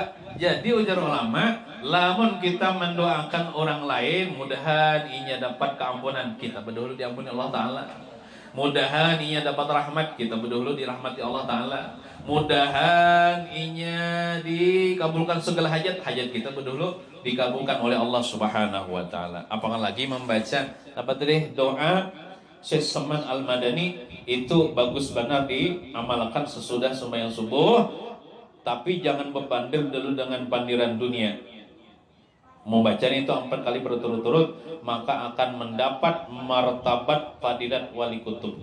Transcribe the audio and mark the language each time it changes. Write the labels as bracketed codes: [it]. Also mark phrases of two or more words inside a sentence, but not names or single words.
[bjn] Jadi ujar ulama, lamun kita mendoakan orang lain, mudahan inya dapat keampunan, kita berdahulu diampuni Allah Ta'ala. Mudahan inya dapat rahmat, kita berdahulu dirahmati Allah Ta'ala. Mudahan inya dikabulkan segala hajat kita berdahulu dikabulkan oleh Allah [ar] سبحانه وتعالى. [bjn] Apakah lagi membaca apa tadi doa Syekh Saman Al-Madani itu bagus benar diamalkan sesudah sembahyang subuh, tapi jangan berbanding dulu dengan pandiran dunia. [id] Membacanya itu 4 kali berturut-turut, maka akan mendapat martabat fadilat wali kutub.